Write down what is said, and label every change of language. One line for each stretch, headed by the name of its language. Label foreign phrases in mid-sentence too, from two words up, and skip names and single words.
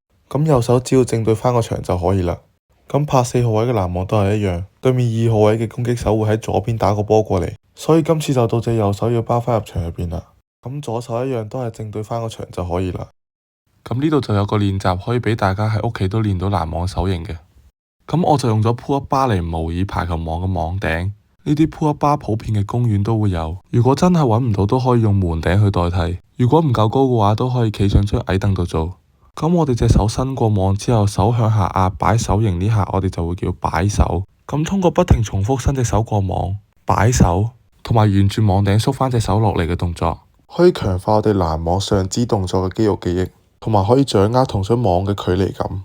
Cantonese: 咁右手只要正對返個場就可以啦。咁拍4號位嘅攔網都係一樣，對面2號位嘅攻擊手會喺左邊打個波過嚟，所以今次就到隻右手要包返入場入邊啦。咁左手一樣都係正對返個牆就可以啦。咁呢度就有個練習可以俾大家喺屋企都練到攔網手型嘅。咁我就用咗
English: pull up bar
Cantonese: 嚟模擬排球網嘅網頂。呢啲
English: pull up bar
Cantonese: 普遍嘅公園都會有。如果真係揾唔到，都可以用門頂去代替。如果唔夠高嘅話，都可以企上張矮凳度做。咁我哋隻手伸過網之後，手向下壓擺手型呢下，我哋就會叫擺手。咁通過不停重複伸隻手過網、擺手，同埋沿住網頂縮返隻手落嚟嘅動作，可以強化我哋攔網上肢動作嘅肌肉記憶，同埋可以掌握同張網嘅距離感。